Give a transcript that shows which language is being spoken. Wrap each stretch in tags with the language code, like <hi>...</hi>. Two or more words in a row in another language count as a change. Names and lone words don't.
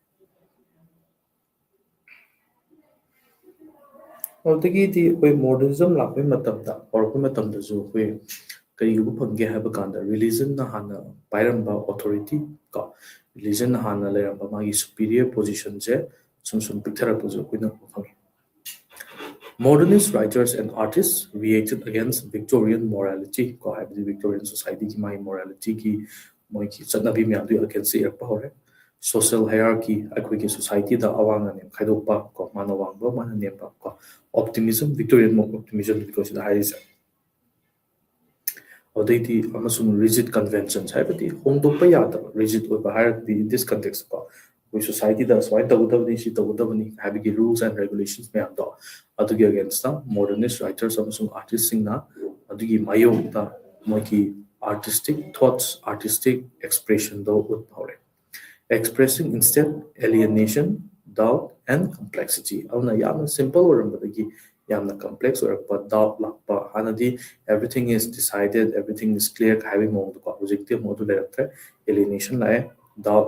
<mni>ꯑꯗꯨꯗꯒꯤꯗꯤ ꯑꯩꯈꯣꯏ ꯃꯣꯗꯔꯅꯤꯖꯝ ꯂꯥꯛꯄꯩ ꯃꯇꯝꯗ ꯍꯧꯔꯛꯄ ꯃꯇꯝꯗꯁꯨ ꯑꯩꯈꯣꯏ ꯀꯔꯤꯒꯨꯝꯕ ꯐꯪꯒꯦ ꯍꯥꯏꯕ ꯀꯥꯟꯗ ꯔꯤꯂꯤꯖꯟꯅ ꯍꯥꯟꯅ ꯄꯥꯏꯔꯝꯕ ꯑꯣꯊꯣꯔꯤꯇꯤ ꯀꯣ ꯔꯤꯂꯤꯖꯟꯅ ꯍꯥꯟꯅ ꯂꯩꯔꯝꯕ ꯃꯥꯒꯤ</mni> <en>superior position</en> <mni>ꯁꯨꯝ ꯁꯨꯝ ꯄꯤꯛꯊꯔꯛꯄꯁꯨ ꯑꯩꯈꯣꯏꯅ ꯎꯕ ꯐꯪꯉꯤ</mni> <en>modernist writers and artists reacted against Victorian morality</en> <mni>ꯀꯣ ꯍꯥꯏꯕꯗꯤ</mni> <en>Victorian society</en> <mni>ꯃꯥꯒꯤ ꯃꯣꯔꯥꯂꯤꯇꯤꯒꯤ ꯃꯣꯏꯒꯤ ꯆꯠꯅꯕꯤ ꯃꯌꯥꯝꯗꯨꯒꯤ ꯑꯒꯦꯟꯁꯇ ꯏꯔꯛꯄ ꯍꯧꯔꯦ</mni> <en>social hierarchy</en> <mni>ꯑꯩꯈꯣꯏꯒꯤ ꯁꯣꯁꯥꯏꯇꯤꯗ ꯑꯋꯥꯡ ꯑꯅꯦꯝ ꯈꯥꯏꯗꯣꯛꯄ ꯀꯣ ꯃꯥꯅ ꯋꯥꯡꯕ ꯃꯥꯅ ꯅꯦꯝꯕ ꯀꯣ</mni> <en>optimism victorian optimism</en> <mni>ꯁꯤꯗ ꯍꯥꯏꯔꯤꯁꯦ ꯑꯗꯩꯗꯤ ꯑꯃꯁꯨꯡ</mni> <en>rigid conventions</en> <mni>ꯍꯥꯏꯕꯗꯤ ꯍꯣꯡꯗꯣꯛꯄ ꯌꯥꯗꯕ rigid ꯑꯣꯏꯕ ꯍꯥꯏꯔꯒꯗꯤ</mni> <en>in this context</en> <mni>ꯀꯣ ꯑꯩꯈꯣꯏ ꯁꯣꯁꯥꯏꯇꯤꯗ ꯁꯨꯃꯥꯏꯅ ꯇꯧꯒꯗꯕꯅꯤ ꯁꯤ ꯇꯧꯒꯗꯕꯅꯤ ꯍꯥꯏꯕꯒꯤ rules</mni> <en>and regulations</en> <mni>ꯃꯌꯥꯝꯗꯣ ꯑꯗꯨꯒꯤ</mni> <en>against modernist writers</en> <mni>ꯑꯃꯁꯨꯡ artistsꯤꯡꯅ ꯑꯗꯨꯒꯤ ꯃꯥꯌꯣꯛꯇ ꯃꯣꯏꯒꯤ</mni> <en>artistic thoughts artistic expressionꯗꯣ</en> <mni>ꯎꯠꯄ ꯍꯧꯔꯦ</mni> <en>expressing instead alienation doubt and complexity</en> <mni>ꯑꯗꯨꯅ ꯌꯥꯝꯅ simple ꯑꯣꯏꯔꯝꯕꯗꯒꯤ ꯌꯥꯝꯅ complex ꯑꯣꯏꯔꯛꯄ doubt ꯂꯥꯛꯄ ꯍꯥꯟꯅꯗꯤ</mni> <en>everything is decided everything is clear</en> <mni>ꯍꯥꯏꯕꯒꯤ ꯃꯑꯣꯡꯗꯀꯣ ꯍꯧꯖꯤꯛꯇꯤ ꯑꯃꯨꯛ ꯑꯗꯨ ꯂꯩꯔꯛꯇ꯭ꯔꯦ alienation ꯂꯥꯛꯑꯦ doubt</mni>